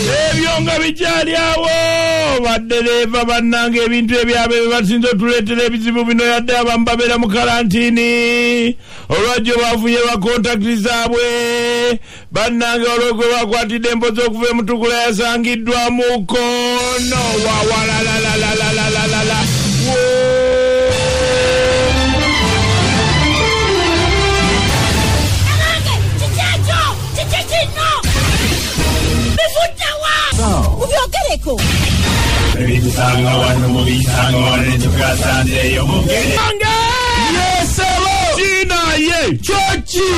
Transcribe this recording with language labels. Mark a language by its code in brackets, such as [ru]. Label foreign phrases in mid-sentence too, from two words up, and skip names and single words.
[lg] Ebyo nga bikyali awo, baddereeva bannange, ebintu ebyabwe bye basinze otuleetera ebizibu bino, yadde abamu babeera mu karantini. Olwajjo bafunye ba kontakiti zaabwe. Bannange, olwo gwe bakwatidde empozi okuva e Mutukula yasangiddwa mu kkono. Wa, wa, la, la, la, la, la, la, la, la, la. Wo- Nange, kiki ekyo? Kiki kino? Bivudde wa? So. Mubyogereko. Ebisanga wano, mubisanga wano, ne tukasanzeeyo mugere. Nange! [en] Yes, hello! [lg] Kinaye! Kyoki?